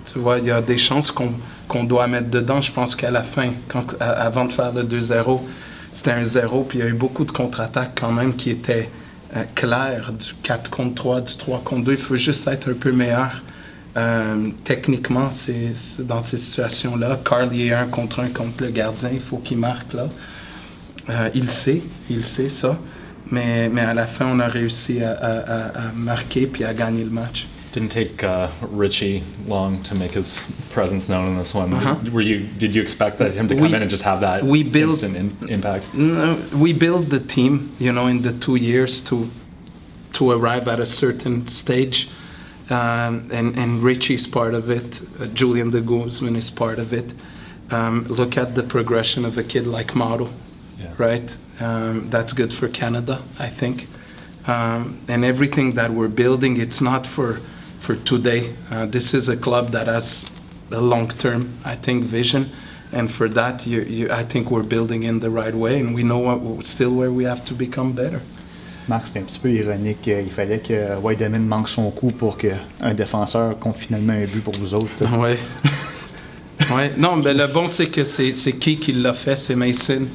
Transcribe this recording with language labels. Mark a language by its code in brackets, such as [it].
[fr] Tu vois, il y a des chances qu'on doit mettre dedans. Je pense qu'à la fin, avant de faire le 2-0, c'était un 0, puis il y a eu beaucoup de contre-attaques quand même qui étaient claires, du 4 contre 3, du 3 contre 2. Il faut juste être un peu meilleur. Techniquement, c'est dans ces situations-là. Carl, il est 1 contre le gardien, il faut qu'il marque là. Il sait ça. Mais à la fin, on a réussi à marquer puis à gagner le match. [en] Didn't take Richie long to make his presence known in this one. Did you expect him to come in and just have that instant impact? We built the team, in the 2 years to arrive at a certain stage. And Richie's part of it. Julian de Guzman is part of it. Look at the progression of a kid like Mauro, right? That's good for Canada, I think. And everything that we're building, it's not for today. This is a club that has a long-term, I think, vision. And for that, I think we're building in the right way. And we know still where we have to become better. [fr] Marc, c'est un petit peu ironique. Il fallait que Wideman manque son coup pour qu'un défenseur compte finalement un but pour vous autres. Oui. Ouais. Non, mais le bon, c'est que c'est qui l'a fait, c'est Mason.